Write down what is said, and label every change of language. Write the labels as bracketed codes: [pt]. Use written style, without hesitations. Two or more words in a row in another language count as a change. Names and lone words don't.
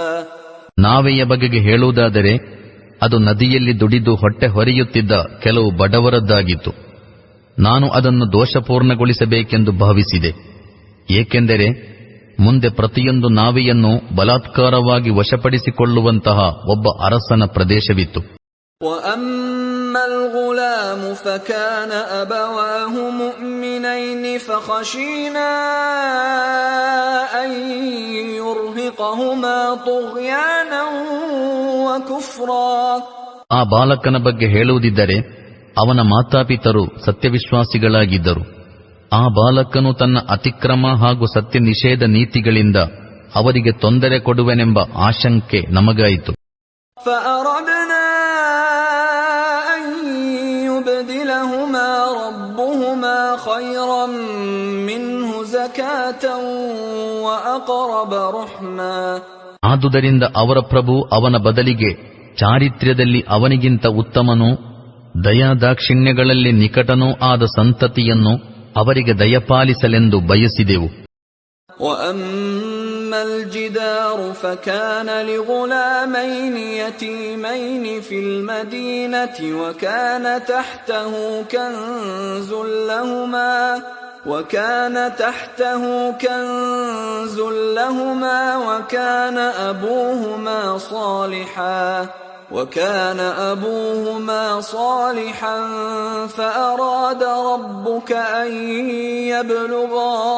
[kn] ನಾವೆಯ ಬಗೆಗೆ ಹೇಳುವುದಾದರೆ ಅದು ನದಿಯಲ್ಲಿ ದುಡಿದು ಹೊಟ್ಟೆ ಹೊರೆಯುತ್ತಿದ್ದ ಕೆಲವು ಬಡವರದ್ದಾಗಿತ್ತು. ನಾನು ಅದನ್ನು ದೋಷಪೂರ್ಣಗೊಳಿಸಬೇಕೆಂದು ಭಾವಿಸಿದೆ. ಏಕೆಂದರೆ ಮುಂದೆ ಪ್ರತಿಯೊಂದು ನಾವೆಯನ್ನು ಬಲಾತ್ಕಾರವಾಗಿ ವಶಪಡಿಸಿಕೊಳ್ಳುವಂತಹ ಒಬ್ಬ ಅರಸನ ಪ್ರದೇಶವಿತ್ತು. [ar] وَأَمَّا الْغُلَامُ فَكَانَ أَبَوَاهُ مُؤْمِنَيْنِ فَخَشِينَا أَن يُرْهِقَهُمَا طُغْيَانًا وَكُفْرًا. [kn] ಆ ಬಾಲಕನ ಬಗ್ಗೆ ಹೇಳುವುದಿದ್ದರೆ ಅವನ ಮಾತಾಪಿತರು ಸತ್ಯವಿಶ್ವಾಸಿಗಳಾಗಿದ್ದರು. ಆ ಬಾಲಕನು ತನ್ನ ಅತಿಕ್ರಮ ಹಾಗೂ ಸತ್ಯ ನಿಷೇಧ ನೀತಿಗಳಿಂದ ಅವರಿಗೆ ತೊಂದರೆ ಕೊಡುವೆನೆಂಬ ಆಶಂಕೆ ನಮಗಾಯಿತು. [ar] فأردنا أن يبدلهما ربهما خيرا منه زكاة وأقرب رحما. [kn] ಆದುದರಿಂದ ಅವರ ಪ್ರಭು ಅವನ ಬದಲಿಗೆ ಚಾರಿತ್ರ್ಯದಲ್ಲಿ ಅವನಿಗಿಂತ ಉತ್ತಮನೂ ದಯಾದಾಕ್ಷಿಣ್ಯಗಳಲ್ಲಿ ನಿಕಟನೂ ಆದ ಸಂತತಿಯನ್ನು ಅವರಿಗೆ ದಯಪಾಲಿಸಲೆಂದು ಬಯಸಿದೆವು. [ar] وَأَمَّا الْجِدَارُ فَكَانَ لِغُلَامَيْنِ يَتِيمَيْنِ فِي الْمَدِينَةِ وَكَانَ تَحْتَهُ كَنْزٌ لَهُمَا وكان أبوهما صالحا فأراد ربك أن يبلغا